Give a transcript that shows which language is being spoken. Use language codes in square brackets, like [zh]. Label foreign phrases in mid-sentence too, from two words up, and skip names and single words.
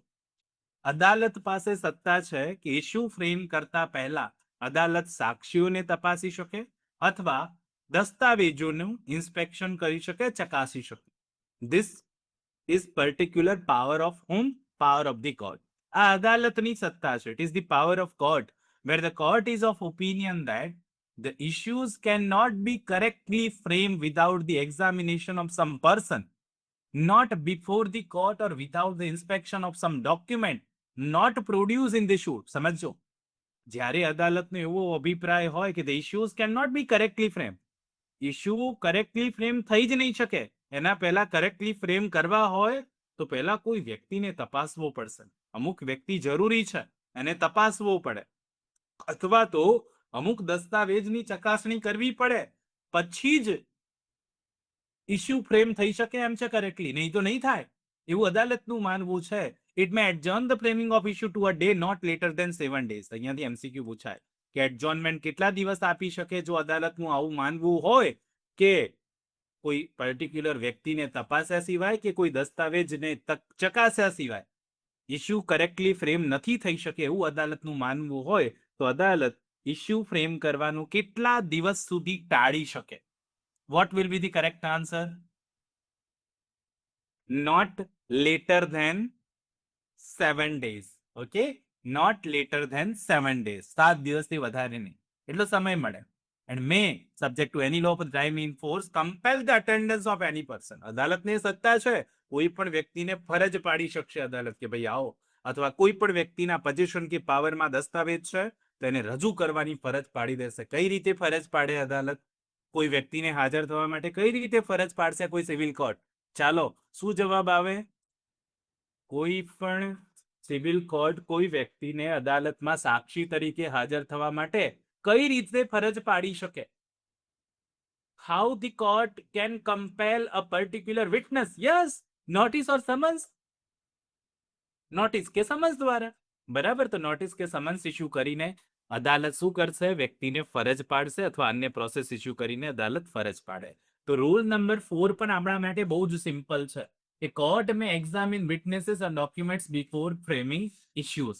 [gu] અદાલત પાસે સત્તા છે કે [en] issue frame [gu] કરતા પહેલા અદાલત સાક્ષીઓને તપાસી શકે અથવા દસ્તાવેજોનું ઇન્સ્પેક્શન કરી શકે, ચકાસી શકે. [en] this is particular power of home? power of the court. [gu] આ અદાલતની સત્તા છે. [en] it is the power of court where the court is of opinion that the issues cannot be correctly framed without the examination of some person, not before the court or without the inspection of some document not produced in the suit. [gu] સમજો, જ્યારે અદાલતનો એવો અભિપ્રાય હોય કે [en] the issues cannot be correctly framed, issue correctly frame [gu] થઈ જ નહીં શકે, એના પહેલા કરેક્ટલી ફ્રેમ કરવા હોય તો પહેલા કોઈ વ્યક્તિને તપાસવો પડશે. અમુક વ્યક્તિ જરૂરી છે, એને તપાસવો પડે, અથવા તો અમુક દસ્તાવેજની ચકાસણી કરવી પડે, પછી જ [en] issue frame [gu] થઈ શકે એમ છે કરેક્ટલી, નહીં તો નહીં થાય એવું અદાલતનું માનવું છે. [en] It may adjourn the framing of issue to a day not later than 7 days. [gu] અહીંયાથી MCQ પૂછાય કે એડજોર્નમેન્ટ કેટલા દિવસ આપી શકે જો અદાલતનું આવું માનવું હોય કે કોઈ પર્ટિક્યુલર વ્યક્તિને તપાસ્યા સિવાય કે કોઈ દસ્તાવેજને ચકાસ્યા સિવાય [en] issue correctly frame [gu] નથી થઈ શકે એવું અદાલતનું માનવું હોય તો અદાલત [en] issue frame [gu] કરવાનું કેટલા દિવસ સુધી ટાળી શકે? [en] What will be the correct answer? Not later than 7 days. Okay? Not later than 7 days. [gu] 7 દિવસથી વધારે નહીં, એટલો સમય મળે. [en] And may, subject to any law of time in force, compel the attendance of any person. [gu] અદાલતને સત્તા છે, કોઈ પણ વ્યક્તિને ફરજ પાડી શકશે અદાલત કે ભાઈ આવો, અથવા કોઈ પણ વ્યક્તિના પોઝિશન કે પાવરમાં દસ્તાવેજ છે તો એને રજૂ કરવાની ફરજ પાડી દેશે. કઈ રીતે ફરજ પાડે અદાલત? કોઈ વ્યક્તિને હાજર થવા માટે કઈ રીતે ફરજ પાડશે કોઈ [en] civil court? [gu] ચાલો, શું જવાબ આવે? કોઈ પણ [en] civil court [gu] કોઈ વ્યક્તિને અદાલતમાં સાક્ષી તરીકે હાજર થવા માટે કઈ રીતે ફરજ પાડી શકે? [en] how the court can compel a particular witness. Yes, notice or summons. [gu] નોટિસ કે સમન્સ દ્વારા, બરાબર. તો નોટિસ કે [en] summons issue [gu] કરીને અદાલત શું કરશે? વ્યક્તિને ફરજ પાડશે અથવા અન્ય [en] process issue [gu] કરીને અદાલત ફરજ પાડે. તો [en] rule number 4 [gu] પણ આપણા માટે બહુ જ સિમ્પલ છે કે [en] court may examine witnesses and documents before framing issues.